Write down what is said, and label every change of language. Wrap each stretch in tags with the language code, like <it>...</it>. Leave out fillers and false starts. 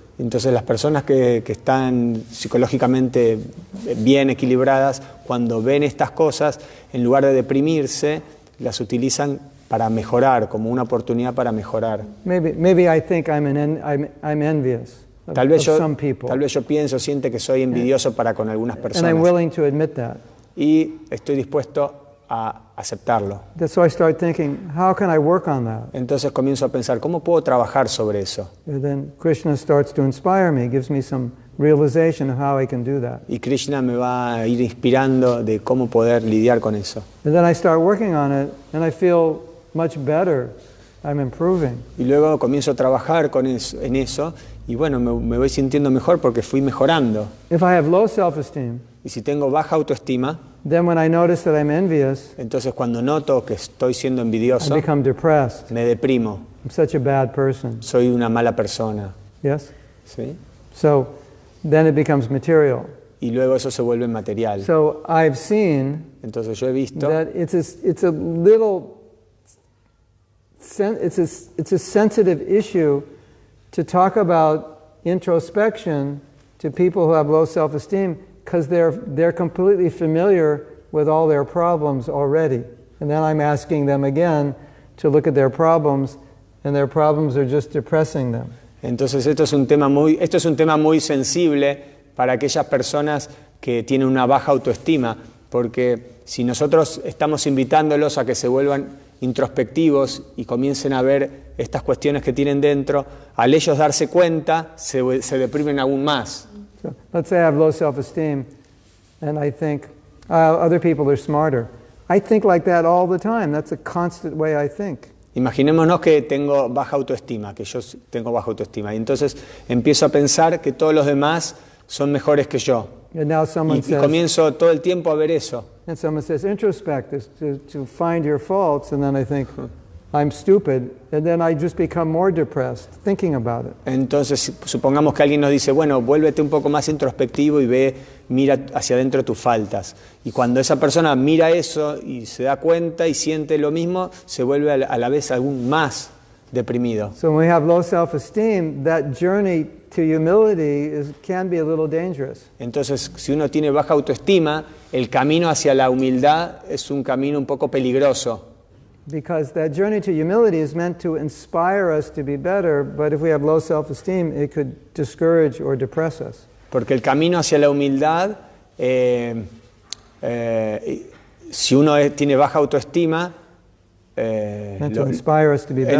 <es>Entonces las personas que están psicológicamente bien equilibradas, cuando ven estas cosas, en lugar de deprimirse, las utilizan para mejorar, como una oportunidad para mejorar.</es> <en>Maybe I think I'm envious of some people.</en> <es>Tal vez yo siente que soy envidioso para con algunas</es> <en>And I'm</en> <es>personas.</es> <en>willing to admit that.</en> <es>Y estoy dispuesto a aceptarlo.</es> <en>So I start thinking, how can I work on that?</en> <es>Entonces comienzo a pensar, ¿cómo puedo trabajar sobre eso?</es> <en>And then Krishna starts to inspire me, gives me some realization of how I can do that.</en> <es>Y Krishna me va a ir inspirando de cómo poder lidiar con eso.</es> <en>And then I start working on it, and I feel much better. I'm improving.</en> <es>Y luego comienzo a trabajar en eso y bueno, me voy sintiendo mejor porque fui mejorando.</es> <en>If I have low self-esteem,</en> <es>Y si tengo baja autoestima,</es> <en>then when I notice that I'm envious,</en> <es>entonces cuando noto que estoy siendo</es> <en>I</en> <es>envidioso,</es> <en>become depressed.</en> <es>me deprimo.</es> <en>I'm such a bad person.</en> <es>Soy una mala persona.</es> <en>Yes?</en> <es>¿Sí?</es> <en>So then it becomes material.</en> <es>Y luego eso se vuelve material.</es> <en>So I've seen</en> <es>Entonces yo he visto</es> <en>that it's a sensitive issue to talk about introspection to people who have low self-esteem, because they're completely familiar with all their problems already. And then I'm asking them again to look at their problems, and their problems are just depressing them.</en> <es>Entonces esto es un tema muy sensible para aquellas personas que tienen una baja autoestima, porque si nosotros estamos invitándolos a que se vuelvan introspectivos y comiencen a ver estas cuestiones que tienen dentro, al ellos darse cuenta se deprimen aún más.</es> <en>So let's say I have low self-esteem, and I think other people are smarter. I think like that all the time. That's a constant way I think.</en> <es>Imaginémonos que tengo baja autoestima, que yo tengo baja autoestima, y entonces empiezo a pensar que todos los demás son mejores que yo.</es> <en>And now someone</en> <es>Y</es> <en>says,</en> <es>comienzo todo el tiempo a ver eso.</es> <en>and someone says, introspect is to find your faults, and then I think, I'm stupid, and then I just become more depressed thinking about it.</en> <es>Entonces, supongamos que alguien nos dice, bueno, vuélvete un poco más introspectivo y mira hacia adentro tus faltas. Y cuando esa persona mira eso y se da cuenta y siente lo mismo, se vuelve a la vez aún más deprimido.</es> <en>So when we have low self-esteem, that journey to humility can be a little dangerous.</en> <es>Entonces, si uno tiene baja autoestima, el camino hacia la humildad es un camino un poco peligroso.</es> <en>Because that journey to humility is meant to inspire us to be better, but if we have low self-esteem, it could discourage or depress us.</en> <es>Porque el camino hacia la humildad, si uno tiene baja autoestima,</es> <en>Meant to inspire us to be better.</en>